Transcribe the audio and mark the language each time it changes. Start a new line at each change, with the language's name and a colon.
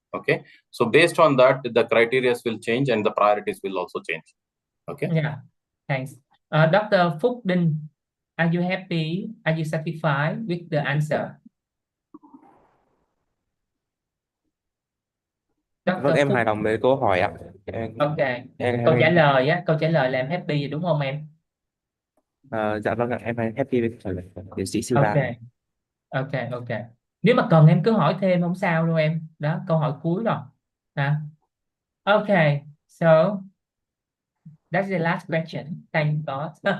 English: Okay, so based on that, the criteria will change and the priorities will also change. Okay. Yeah, thanks. Dr. Phúc Đinh, are you happy? Are you satisfied with the answer?
Vietnamese: Vâng, em hài lòng với câu hỏi ạ. Ok, câu trả lời á, câu trả lời là em happy rồi đúng không em? Dạ vâng ạ, em happy với trả lời tiến sĩ Silva. Ok. Nếu mà cần em cứ hỏi thêm không sao đâu em. Đó, câu hỏi cuối rồi.
English: Ok, so that's the last question. Thank God.